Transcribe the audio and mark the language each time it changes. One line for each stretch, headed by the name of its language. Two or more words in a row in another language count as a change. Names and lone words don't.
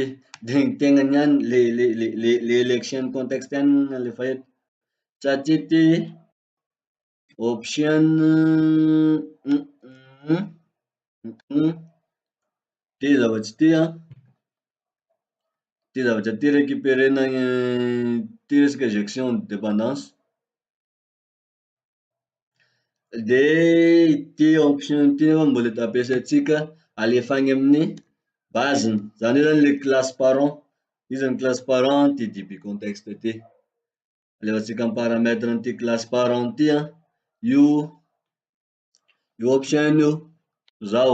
Malagasy: De ny tegnany ihany le
French: election contexte
Malagasy: ihany alefa eto satria ty option ty zavatry ty récupérena ty resaka
French: gestion de dépendance.
Malagasy: De ty option ty nefa mbola ampiasaitsika alefany amin'ny base-ny, zany hoe zany le
French: classe parent,
Malagasy: io zany
French: classe parent
Malagasy: ty
French: début contexte
Malagasy: ty. Alefatsika amy paramètre ty
French: classe parent
Malagasy: ty io option io zao.